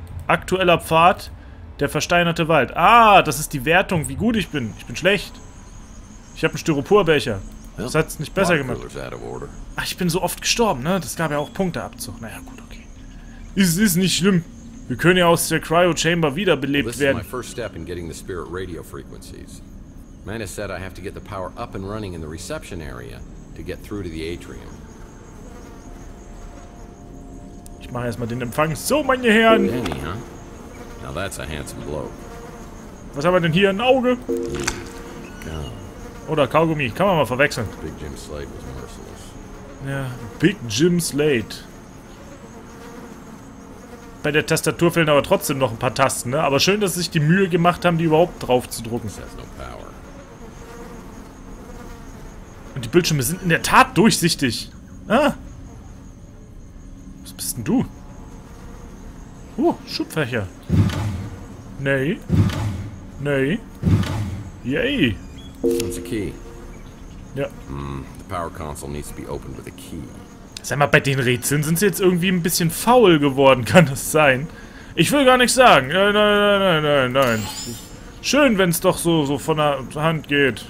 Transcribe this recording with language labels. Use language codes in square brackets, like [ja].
[de] Aktueller Pfad, der versteinerte Wald. Ah, das ist die Wertung, wie gut ich bin. Ich bin schlecht. Ich habe einen Styroporbecher. Das hat es nicht besser gemacht. Ach, ich bin so oft gestorben, ne? Das gab ja auch Punkteabzug. Naja, gut, okay. Es ist nicht schlimm. Wir können ja aus der Cryo-Chamber wiederbelebt werden. [en] This is my first step in getting the spirit radio frequencies. Manus said I have to get the power up and running in the reception area to get through to the atrium. [de] Ich mache erstmal den Empfang. So, meine Herren. [en] Danny, huh? Now that's a handsome bloke. [de] Was haben wir denn hier? Ein Auge? [en] God. [de] Oder Kaugummi. Kann man mal verwechseln. [en] Big Jim Slade was merciless. [de] Ja, Big Jim Slade. Bei der Tastatur fehlen aber trotzdem noch ein paar Tasten, ne? Aber schön, dass sie sich die Mühe gemacht haben, die überhaupt drauf zu drucken. [en] This has no power. [de] Und die Bildschirme sind in der Tat durchsichtig. Ah. Was bist denn du? Schubfächer. Nee. Nee. Yay. [en] There's a key. [de] Ja. [en] The power console needs to be opened with a key. [de] Sag mal, bei den Rätseln sind sie jetzt irgendwie ein bisschen faul geworden, kann das sein? Ich will gar nichts sagen. Nein. Schön, wenn es doch so von der Hand geht.